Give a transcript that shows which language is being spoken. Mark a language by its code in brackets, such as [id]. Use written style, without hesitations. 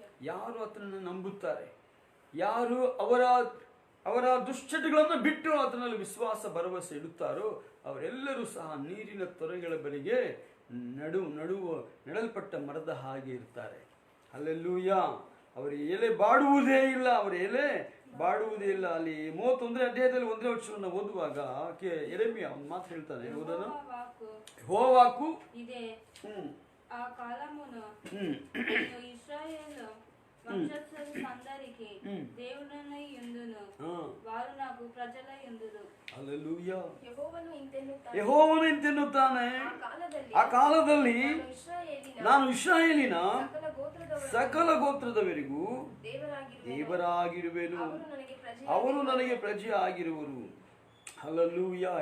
[kn] ಯಾರು ಆತನನ್ನು ನಂಬುತ್ತಾರೆ, ಯಾರು ಅವರ ದುಶ್ಚಟಗಳನ್ನು ಬಿಟ್ಟು ಆತನಲ್ಲಿ ವಿಶ್ವಾಸ ಭರವಸೆ ಇಡುತ್ತಾರೋ ಅವರೆಲ್ಲರೂ ಸಹ ನೀರಿನ ತೊರೆಗಳ ಬಳಿಗೆ ನೆಡಲ್ಪಟ್ಟ ಮರದ ಹಾಗೆ ಇರ್ತಾರೆ. ಹಲ್ಲೆಲೂಯ. ಅವರ ಎಲೆ ಬಾಡುವುದೇ ಇಲ್ಲ, ಅವರ ಎಲೆ ಬಾಡುವುದೇ ಇಲ್ಲ. ಅಲ್ಲಿ 31ನೇ ಅಧ್ಯಾಯದಲ್ಲಿ 1ನೇ ವಚನವನ್ನು ಓದುವಾಗ ಯೆರೆಮೀಯ ಒಂದು ಮಾತು ಹೇಳ್ತಾನೆ, ಓದೋಣ. ಯೆಹೋವಾಕು [te] ಇದೆ ఆ కాలమున ఇశ్రాయేలు వంశస్థులందరికీ దేవుడనై యుందును, వారు నాకు ప్రజలై యుందురు. హల్లెలూయా. [kn] ಯೆಹೋವನು ಇಂತೆನ್ನುತ್ತಾನೆ, ಆ ಕಾಲದಲ್ಲಿ ನಾನು ಇಸ್ರಾಯೇಲಿನ ಸಕಲ ಗೋತ್ರದವರಿಗೂ ದೇವರಾಗಿರುವೆನು, ಅವರು ನನಗೆ ಪ್ರಜೆ ಆಗಿರುವರು. ಹಲ್ಲೆಲೂಯಾ.